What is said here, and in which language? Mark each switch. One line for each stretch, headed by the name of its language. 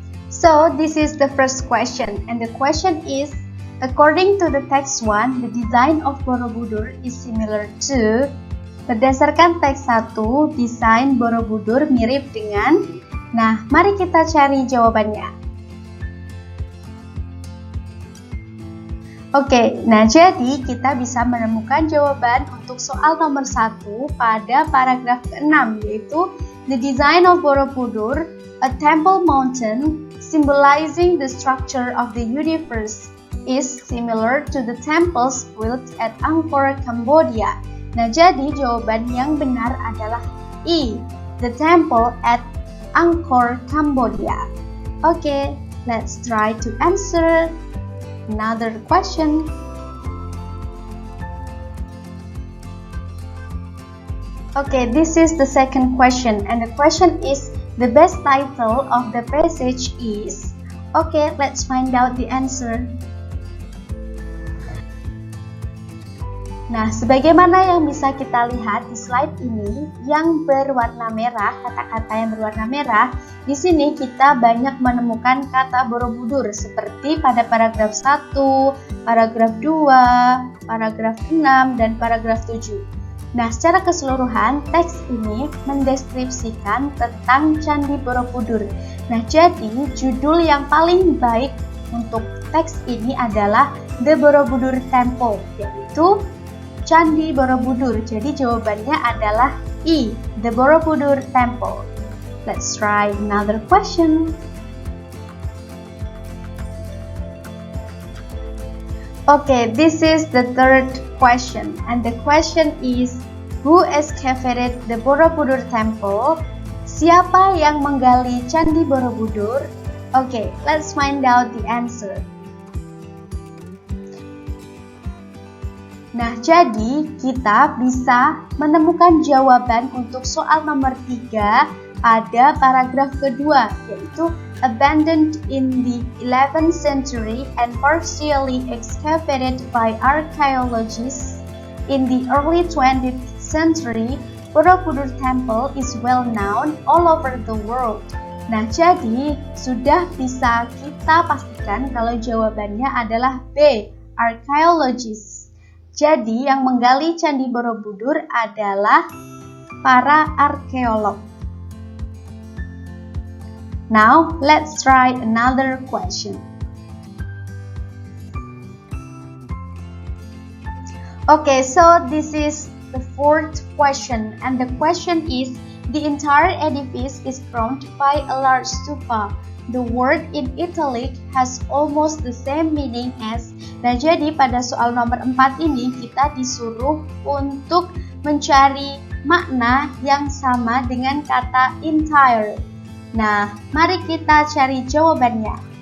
English: So this is the first question and the question is, according to the text 1, the design of Borobudur is similar to.
Indonesian: Berdasarkan teks 1, desain Borobudur mirip dengan. Nah, mari kita cari jawabannya. Oke, nah jadi kita bisa menemukan jawaban untuk soal nomor 1 pada paragraf ke-6, yaitu
English: the design of Borobudur, a temple mountain symbolizing the structure of the universe, is similar to the temples built at Angkor, Cambodia.
Indonesian: Nah, jadi jawaban yang benar adalah E,
English: the temple at Angkor, Cambodia. Okay, let's try to answer another question. Okay, this is the second question and the question is, the best title of the passage is. Okay, let's find out the answer.
Indonesian: Nah, sebagaimana yang bisa kita lihat di slide ini yang berwarna merah, kata-kata yang berwarna merah, di sini kita banyak menemukan kata Borobudur seperti pada paragraf 1, paragraf 2, paragraf 6, dan paragraf 7. Nah, secara keseluruhan, teks ini mendeskripsikan tentang Candi Borobudur. Nah, jadi judul yang paling baik untuk teks ini adalah The Borobudur Temple, yaitu Candi Borobudur. Jadi jawabannya adalah E, The Borobudur Temple.
English: Let's try another question. Okay, this is the third question and the question is, who excavated the Borobudur Temple?
Indonesian: Siapa yang menggali Candi Borobudur?
English: Okay, let's find out the answer.
Indonesian: Nah, jadi kita bisa menemukan jawaban untuk soal nomor 3 pada paragraf kedua, yaitu
English: abandoned in the 11th century and partially excavated by archaeologists in the early 20th century, Borobudur Temple is well known all over the world.
Indonesian: Nah, jadi sudah bisa kita pastikan kalau jawabannya adalah B, archaeologists. Jadi yang menggali Candi Borobudur adalah para arkeolog.
English: Now, let's try another question. Okay, so this is the fourth question, and the question is, the entire edifice is crowned by a large stupa. The word in italic has almost the same meaning as.
Indonesian: Nah, jadi pada soal nomor 4 ini kita disuruh untuk mencari makna yang sama dengan kata entire. Nah, mari kita cari jawabannya.